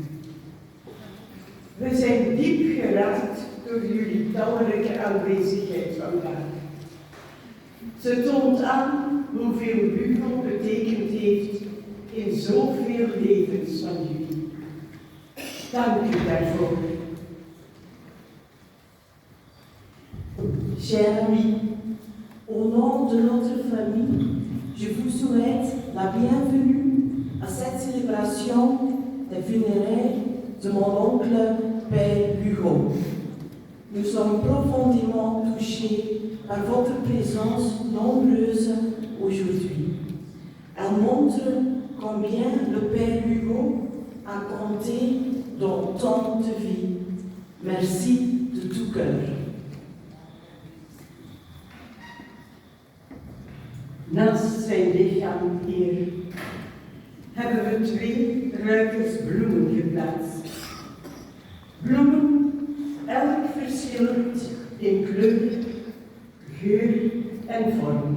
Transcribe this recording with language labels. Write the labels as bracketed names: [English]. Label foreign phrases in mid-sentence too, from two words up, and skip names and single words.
[Dutch] We zijn diep geraakt door jullie talrijke aanwezigheid vandaag. Ze toont aan hoeveel Hugo betekend heeft in zoveel levens van jullie. Dank u daarvoor. [French] Chers amis, au nom de notre famille, je vous souhaite la bienvenue à cette célébration des funérailles de mon oncle Père Hugo. Nous sommes profondément touchés par votre présence nombreuse aujourd'hui. Elle montre combien le Père Hugo a compté dans tant de vies. Merci de tout cœur. [Dutch] Naast zijn lichaam hier hebben we 2 ruikers bloemen geplaatst. Bloemen, elk verschillend in kleur, geur en vorm.